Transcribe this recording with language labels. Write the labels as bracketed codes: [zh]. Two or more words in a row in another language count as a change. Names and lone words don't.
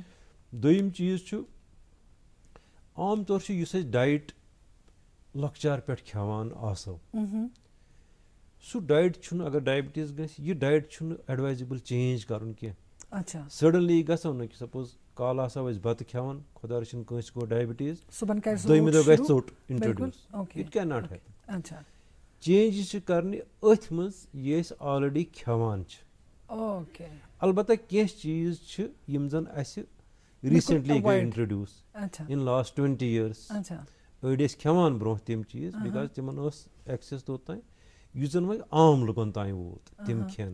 [ks] دوٚیِم چیٖز چھُ عام طور چھُ یُس أسۍ ڈایٹ لۄکچار پٮ۪ٹھ کھٮ۪وان آسو, سُہ ڈایٹ چھُنہٕ, اگر ڈایبٹیٖز گژھِ یہِ ڈایٹ چھُنہٕ [en] advisable change [ks] کرُن کینٛہہ. سڈنلی گژھو نہٕ کہِ سپوز کالہٕ آسو أسۍ بتہٕ کھٮ۪وان, خۄدا رٔچھِنۍ کٲنٛسہِ گوٚو ڈایبٹیٖز, دوٚیمہِ دۄہ گژھِ ژوٚٹ انٹرڈیوٗس, [en] It cannot happen. [ks] چینجز چھِ کرنہِ أتھۍ منٛز یہِ أسۍ آلریڈی کھٮ۪وان چھِ. البتہ کینٛہہ چیٖز چھِ یِم زن اسہِ ریٖسنٹلی گٔے [en] introduce in last 20 years. [ks] أڑۍ ٲسۍ کھٮ۪وان برونٛہہ تِم چیٖز بِکاز تِمن ٲس ایکسیس توٚتانۍ یُس زن وۄنۍ عام لُکن تانۍ ووت تِم کھٮ۪ن.